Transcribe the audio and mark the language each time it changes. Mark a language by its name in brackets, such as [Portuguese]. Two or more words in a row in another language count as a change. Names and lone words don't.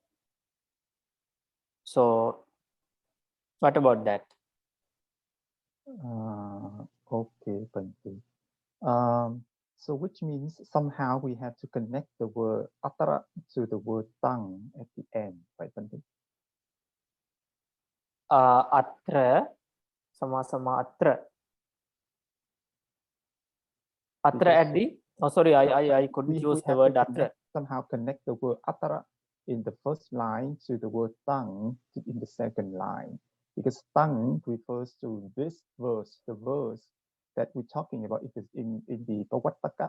[English] So what about that? Okay, Bante. So which means somehow we have to connect the word atara to the word tongue at the end, right, Bante? [Pali] Atra, sama atra. [English] Atra at the, oh sorry, I couldn't use the word atra. Somehow connect the word atara in the first line to the word tongue in the second line. Because tongue refers to this verse, the verse that we're talking about. It is in the Pavattaka.